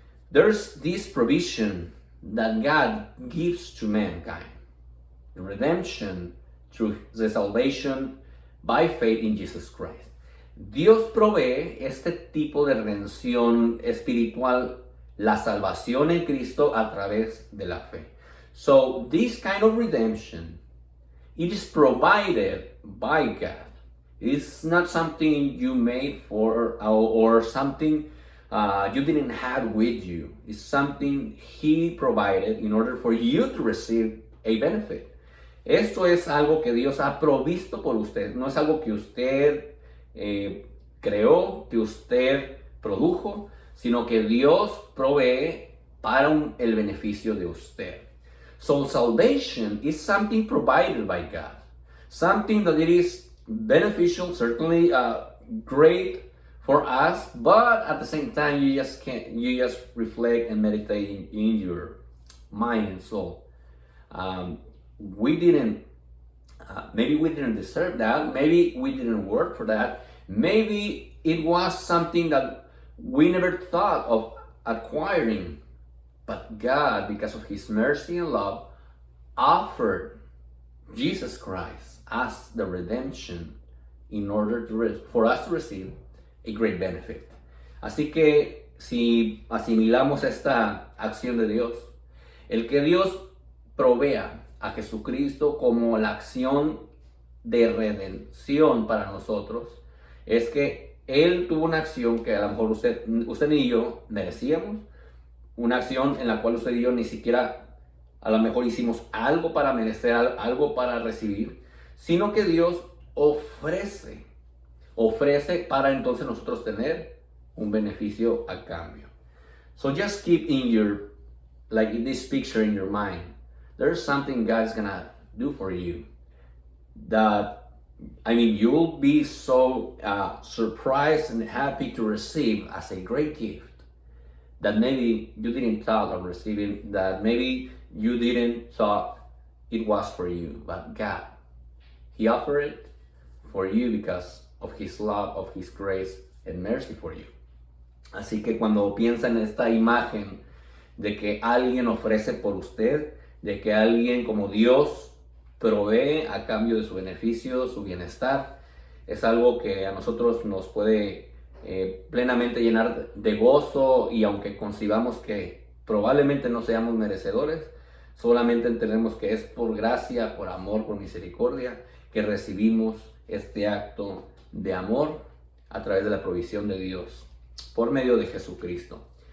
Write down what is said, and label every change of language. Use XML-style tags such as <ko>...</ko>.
<en>There's this provision that God gives to mankind, the redemption through the salvation by faith in Jesus Christ.</en> <es>Dios provee este tipo de redención espiritual, la salvación en Cristo a través de la fe.</es> <en>So this kind of redemption, it is provided by God. It's not something you made for or something you didn't have with you. It's something He provided in order for you to receive a benefit.</en> <es>Esto es algo que Dios ha provisto por usted. No es algo que usted creó, que usted produjo, sino que Dios provee para el beneficio de usted.</es> <en>So salvation is something provided by God. Something that it is beneficial, certainly great for us, but at the same time you just reflect and meditate in your mind and soul. Maybe we didn't deserve that, maybe we didn't work for that, maybe it was something that we never thought of acquiring, but God, because of His mercy and love, offered Jesus Christ as the redemption in order for us to receive a great benefit.</en> <es>Así que si asimilamos esta acción de Dios, el que Dios provea a Jesucristo como la acción de redención para nosotros, es que Él tuvo una acción que a lo mejor usted y yo merecíamos, una acción en la cual usted y yo ni siquiera a lo mejor hicimos algo para merecer, algo para recibir, sino que Dios ofrece para entonces nosotros tener un beneficio a cambio.</es> <en>So just keep in this picture in your mind. There's something God's gonna do for you you'll be so surprised and happy to receive as a great gift that maybe you didn't thought of receiving, that maybe you didn't thought it was for you, but God, He offered it for you because of His love, of His grace and mercy for you.</en> <es>Así que cuando piensa en esta imagen de que alguien ofrece por usted, de que alguien como Dios provee a cambio de su beneficio, su bienestar, es algo que a nosotros nos puede plenamente llenar de gozo, y aunque concibamos que probablemente no seamos merecedores, solamente entendemos que es por gracia, por amor, por misericordia que recibimos este acto de amor a través de la provisión de Dios por medio de Jesucristo.</es>